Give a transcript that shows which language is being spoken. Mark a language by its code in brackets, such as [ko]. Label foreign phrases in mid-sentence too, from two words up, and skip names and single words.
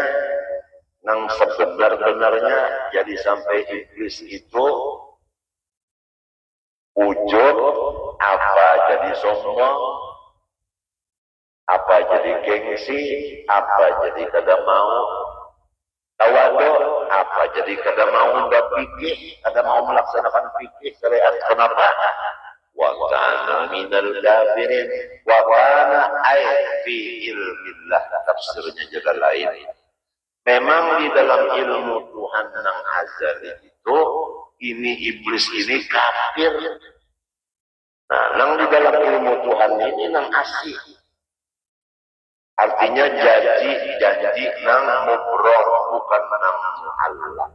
[bjn] Nang sebenar-benarnya jadi sampai iblis itu ujub, apa jadi sombong, apa jadi gengsi, apa jadi kada mau tawadu, apa jadi kada mau berpikir, kada mau melaksanakan fikih syariat. [id] Kenapa? [ar] وكان من الكافرين وكان أي في علم الله. [id] Tafsirnya juga lain. Memang di dalam ilmu Tuhan yang azali itu, ini iblis ini kafir. [bjn] Nah, nang di dalam ilmu Tuhan ini nang asih. Artinya janji nang mubrom, bukan nang mu'allaq.